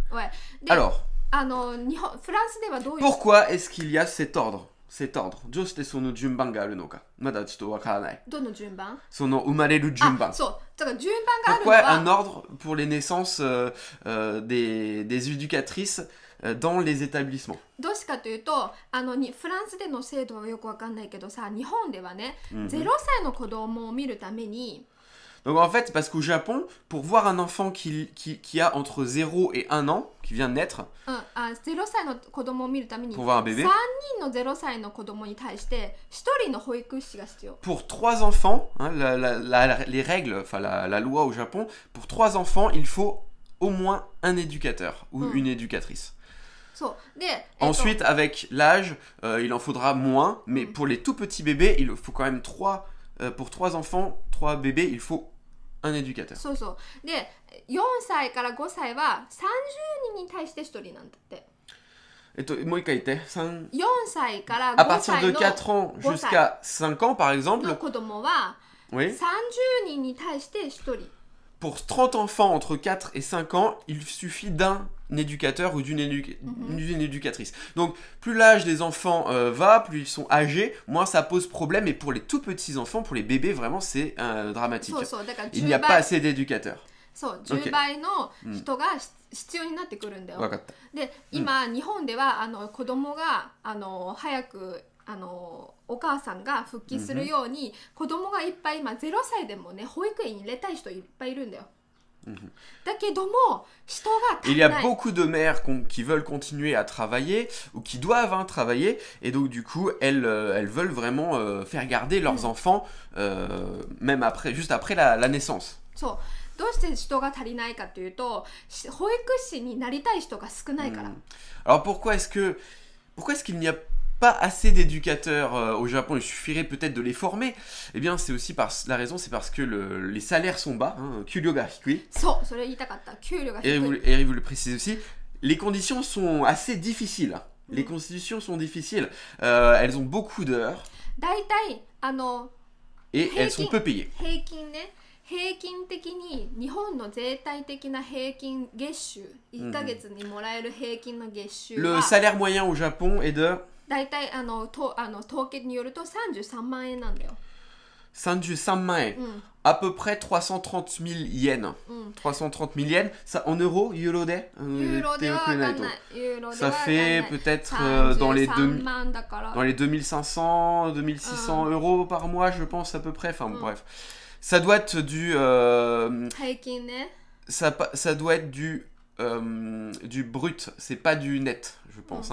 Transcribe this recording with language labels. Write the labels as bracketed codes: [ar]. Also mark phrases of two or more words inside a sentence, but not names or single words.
[fr] Alors, pourquoi est-ce qu'il y a cet ordre? Pourquoi un ordre pour les naissances des éducatrices dans les établissements? [ja] どうしてかというとフランスでの制度はよくわかんないけどさ、日本ではね、0歳の子供を見るために [fr] Donc en fait, parce qu'au Japon, pour voir un enfant qui a entre 0 et 1 an, qui vient de naître, pour voir un bébé, pour 3 enfants, hein, les règles, enfin la loi au Japon, pour 3 enfants, il faut au moins un éducateur ou une éducatrice. Ensuite, avec l'âge, il en faudra moins, mais pour les tout petits bébés, il faut quand même 3, pour 3 enfants, 3 bébés, il faut un éducateur. [ja] で、4歳から5歳は30人に対して1人なんだって。もう一回言って。 4歳から [fr] à 5 partir [ja] 歳 [fr] de [ja] の [fr] 4 ans jusqu'à 5 ans, par exemple, [ja] の子供は [fr] oui, [ja] 30人に対して1人。 [fr] pour 30 enfants entre 4 et 5 ans, il suffit d'un éducateur ou d'une éducatrice. Donc, plus l'âge des enfants va, plus ils sont âgés, moins ça pose problème. Et pour les tout petits enfants, pour les bébés, vraiment, c'est dramatique. Il n'y a pas assez d'éducateurs. [ja] そう10倍の人が必要になってくるんだよ。で、今日本では子供が早くお母さんが復帰するように、子供がいっぱい今0歳でもね保育園に入れたい人いっぱいいるんだよ。だけども人が足りない。 [fr] Il y a beaucoup de mères qui veulent continuer à travailler ou qui doivent travailler et donc du coup elles veulent vraiment faire garder leurs enfants même juste après la naissance. [ja] そうどうして人が足りないかというと、保育士になりたい人が少ないから。 [fr] Alors pourquoi est-ce qu'il n'y a pas assez d'éducateurs au Japon, il suffirait peut-être de les former. Eh bien, c'est aussi la raison, c'est parce que les salaires sont bas, [ja] 給料が低い. [fr] Et vous le précisez aussi, les conditions sont assez difficiles. Les constitutions sont difficiles. Elles ont beaucoup d'heures. Et elles sont peu payées. [ja] 平均的に日本の全体的な平均月収1ヶ月にもらえる平均の月収は [fr] Le salaire moyen au Japon est de [ja] だいたい統計によると33万円なんだよ。 [fr] 33万円、à peu près 330 000 yens. 330 000 yens, ça en euros, euro de ça fait peut-être dans les 2500, 2600 euros par mois, je pense à peu près. Enfin bref. Ça doit être du ça doit être du brut, c'est pas du net, je pense.